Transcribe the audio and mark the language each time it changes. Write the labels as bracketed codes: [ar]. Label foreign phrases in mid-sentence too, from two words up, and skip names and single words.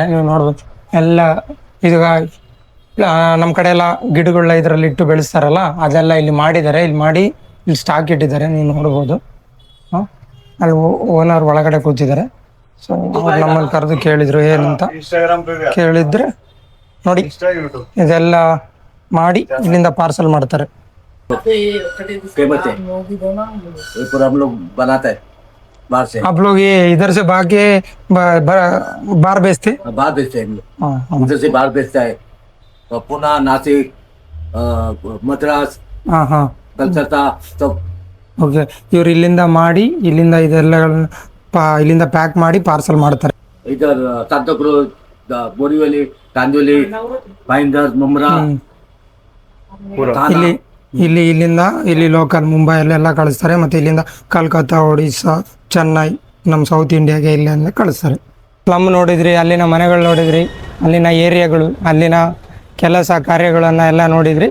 [kn] ನೀವು ನೋಡ್ಬೋದು, ಎಲ್ಲ ಇದು ನಮ್ಮ ಕಡೆ ಎಲ್ಲ ಗಿಡಗಳನ್ನ ಇದರಲ್ಲಿ ಇಟ್ಟು ಬೆಳೆಸ್ತಾರಲ್ಲ, ಅದೆಲ್ಲ ಇಲ್ಲಿ ಮಾಡಿದ್ದಾರೆ. ಇಲ್ಲಿ ಮಾಡಿ ಇಲ್ಲಿ ಸ್ಟಾಕ್ ಇಟ್ಟಿದ್ದಾರೆ. ನೀವು ನೋಡ್ಬೋದು. ಅಲ್ಲಿ ಓನರ್ ಒಳಗಡೆ ಕೂತಿದ್ದಾರೆ. ಸೊ ಅವ್ರು ನಮ್ಮಲ್ಲಿ ಕರೆದು ಕೇಳಿದ್ರು ಏನಂತ. ಕೇಳಿದ್ರೆ ನೋಡಿ, ಇದೆಲ್ಲ ಮಾಡಿ ಇಲ್ಲಿಂದ ಪಾರ್ಸಲ್ ಮಾಡ್ತಾರೆ. [hi] आप लोग ये इधर से भागे बाहर बेचते? बाहर बेचते हैं, इधर से बाहर बेचता है. पुणे, नासिक, मद्रास, कलकत्ता सब. [kn] ಓಕೆ, ಇವ್ರು ಇಲ್ಲಿಂದ ಮಾಡಿ ಇಲ್ಲಿಂದ ಇದೆಲ್ಲಗಳನ್ನ ಇಲ್ಲಿಂದ ಪ್ಯಾಕ್ ಮಾಡಿ ಪಾರ್ಸಲ್ ಮಾಡ್ತಾರೆ. [hi] इधर सांताक्रूज, बोरीवली, कांदिवली, भाईंदर, मुंब्रा, [kn] ಇಲ್ಲಿಂದ ಇಲ್ಲಿ ಲೋಕಲ್ ಮುಂಬೈಯಲ್ಲೆಲ್ಲ ಕಳಿಸ್ತಾರೆ. ಮತ್ತು ಇಲ್ಲಿಂದ ಕಲ್ಕತ್ತಾ, ಒಡಿಸ್ಸಾ, ಚೆನ್ನೈ, ನಮ್ಮ ಸೌತ್ ಇಂಡಿಯಾಗೆ ಇಲ್ಲೆಲ್ಲ ಕಳಿಸ್ತಾರೆ. ಸ್ಲಮ್ ನೋಡಿದ್ರಿ, ಅಲ್ಲಿನ ಮನೆಗಳು ನೋಡಿದ್ರಿ, ಅಲ್ಲಿನ ಏರಿಯಾಗಳು, ಅಲ್ಲಿನ ಕೆಲಸ ಕಾರ್ಯಗಳನ್ನು ಎಲ್ಲ ನೋಡಿದ್ರಿ.